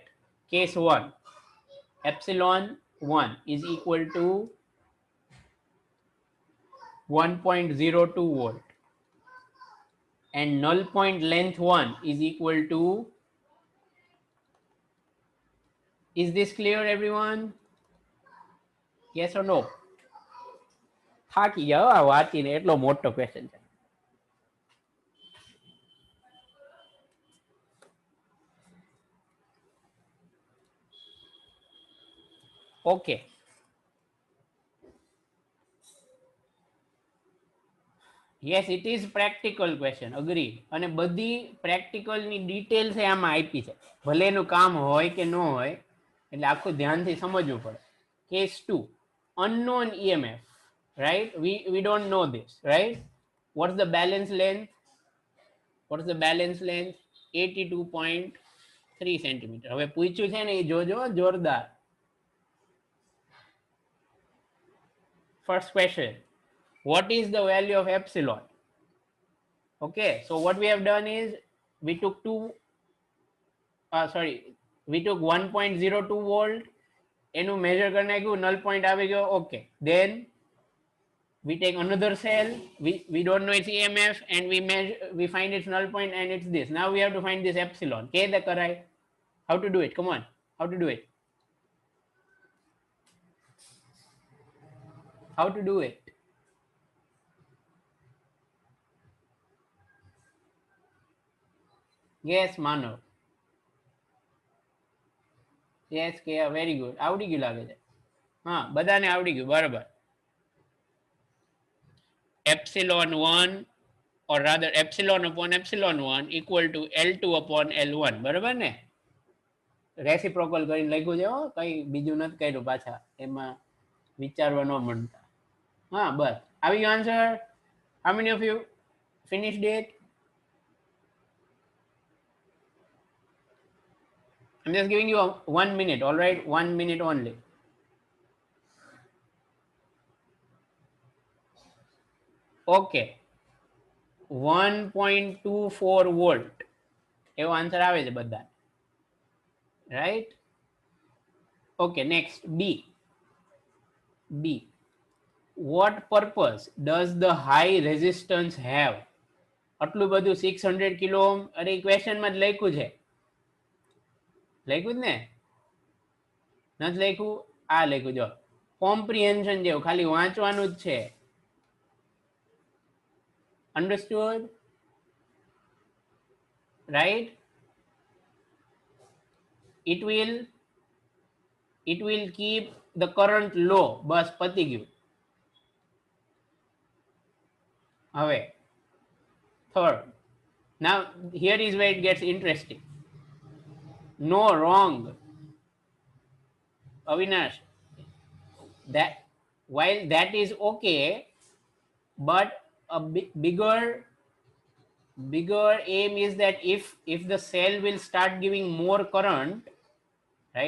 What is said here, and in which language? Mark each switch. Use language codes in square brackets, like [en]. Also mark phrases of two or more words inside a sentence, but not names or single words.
[en] Case 1, epsilon 1 is equal to 1.02 volt, and null point length 1 is equal to, is this clear everyone? Yes or no? [gu] થાકી જાઓ આ વાંચીને, એટલો મોટો ક્વેશ્ચન છે. ઓકે, [en] yes it is practical question, agree. [gu] અને બધી practical ની details આમાં આપી છે, ભલે એનું કામ હોય કે ન હોય, એટલે આખું ધ્યાનથી સમજવું પડે. [en] Case 2, unknown EMF, right? We don't know this, right? What's the balance length? 82.3 centimeter. [gu] હવે પૂછ્યું છે ને એ જોજો જોરદાર. [en] First question, what is the value of epsilon? Okay, so what we have done is we took 1.02 volt, [gu] એનું measure કરી નાખ્યું, [en] null point [gu] આવી ગયો. [en] Okay, then we take another cell, we don't know its EMF, and we find its null point, and it's this. Now we have to find this epsilon. [gu] કેદે કરાય? [en] How to do it? Come on, how to do it? How to do it? Yes, Manav. Yes, Kaya, very good. [gu] આવડી ગયું લાગે છે. હા, બધાને આવડી ગયું, બરાબર. [en] Epsilon 1, or rather epsilon upon epsilon 1 equal to L2 upon L1, [gu] બરાબર ને? રેસિપ્રોકલ કરીને લખ્યું છે, કઈ બીજું નથી કર્યું પાછા, એમાં વિચારવા ન મળતા. હા, બસ આવી ગયો આન્સર. [en] How many of you finished it? I'm just giving you 1 minute, all right? 1 minute only. Okay, 1.24 volt [gu] એવો આન્સર આવે છે બધા, [en] right? Okay, next B. What purpose does the high resistance have? [gu] આટલું બધું 600 [en] kilo ohm, [gu] અરે ક્વેશ્ચન માં જ લખ્યું છે. લખ્યું જ ને? નથી લખ્યું? આ લખ્યું જો, કોમ્પ્રિહેન્શન જેવું, ખાલી વાંચવાનું જ છે. [en] Understood? Right? It will keep the current low. [gu] બસ પતી ગયું. [en] હવે third, now here is where it gets interesting. No, wrong. Avinash, that while that is okay, but a bigger aim is that if the cell will start giving more current, right?